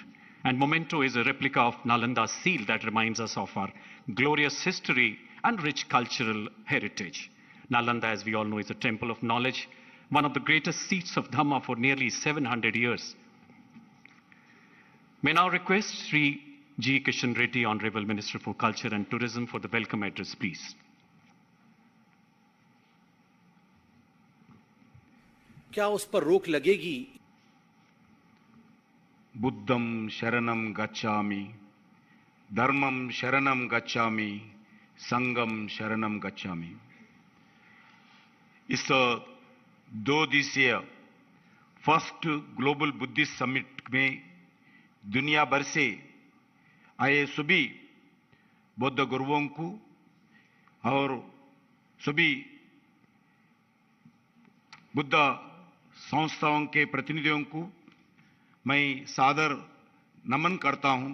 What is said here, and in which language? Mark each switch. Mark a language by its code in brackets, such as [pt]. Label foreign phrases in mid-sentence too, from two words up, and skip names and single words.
[en] And memento is a replica of Nalanda's seal that reminds us of our glorious history and rich cultural heritage. Nalanda, as we all know, is a temple of knowledge, one of the greatest seats of Dhamma for nearly 700 years. May now request Shri G. Kishan Reddy, Honorable Minister for Culture and Tourism, for the welcome address, please. [hi] क्या उस पर रोक लगेगी? [pi] बुद्धं शरणं गच्छामि, धर्मं शरणं गच्छामि, संघं शरणं गच्छामि. [hi] इस 2 दिवसीय [en] first global Buddhist summit [hi] में दुनिया भर से आए सभी बौद्ध गुरुओं को और सभी बुद्ध संस्थाओं के प्रतिनिधियों को मैं सादर नमन करता हूं.